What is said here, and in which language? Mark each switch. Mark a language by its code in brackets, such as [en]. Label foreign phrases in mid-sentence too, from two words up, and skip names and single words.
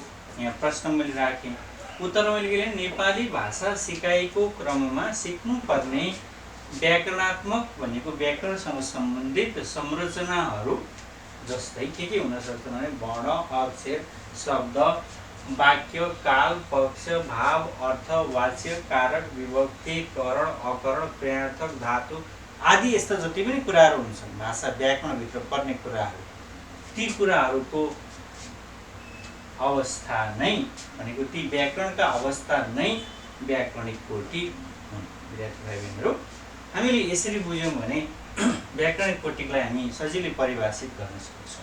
[ne] यहाँ प्रश्न मैले राखेँ, उत्तर मैले के नेपाली भाषा सिकाइको क्रममा सिक्नुपर्ने व्याकरणात्मक भनेको व्याकरणसँग सम्बन्धित संरचनाहरू जस्तै के हुन सक्छ भने वर्ण, अक्षर, शब्द, वाक्य, काल, पक्ष, भाव, अर्थ, वाच्य, कारक, विभक्ति, करण, अकरण, प्रेरणार्थक, धातु आदि यस्ता जति पनि कुराहरू हुन्छन् भाषा व्याकरणभित्र पर्ने कुराहरू, ती कुराहरूको अवस्था नै भनेको ती व्याकरणका अवस्था नै व्याकरणिक कोटि हुन्। विद्यार्थी भाइ बहिनीहरू, हामीले यसरी बुझ्यौँ भने व्याकरणिक कोटिलाई हामी सजिलै परिभाषित गर्न सक्छौँ।